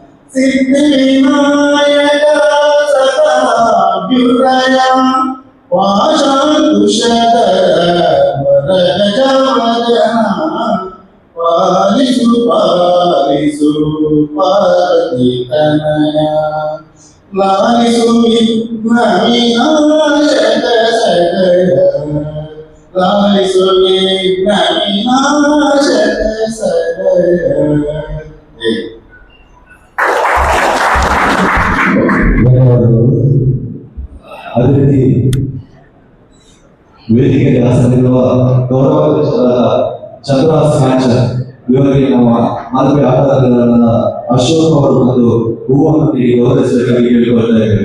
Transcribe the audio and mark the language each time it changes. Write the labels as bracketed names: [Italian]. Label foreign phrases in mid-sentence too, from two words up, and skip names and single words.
[Kannada] ಸಿದ್ಧಿವಿನಾಯಕ ಸಕಲಾಭ್ಯುದಯ ಪಾಶಾಂಕುಶಧರ ವರಗಜವದನ ಪಾಲಿಸು ಪಾಲಿಸು ಪಾರ್ವತೀತನಯ ಲಾಲಿಸು ವಿಘ್ನವಿನಾಶಕ ಸದಯ ಲಾಲಿಸು ವಿಘ್ನವಿನಾಶಕ ಸದಯ. ಅದೇ ರೀತಿ ವೇದಿಕೆಗೆ ಹಾಸನಿರುವ ಗೌರವಾಧ್ಯಕ್ಷರಾದ ಚಂದ್ರಹಾಸ್ ಮ್ಯಾಚ್ ಇವರಿಗೆ ನಮ್ಮ ಮಾದರಿ ಆಟಗಾರರಾದ ಅಶೋಕ್ ಅವರು ಒಂದು ಹೂವನ್ನು ನೀಡಿ ಗೌರವಿಸಬೇಕಾಗಿ ಕೇಳಿಕೊಳ್ತಾ ಇದ್ದೇವೆ.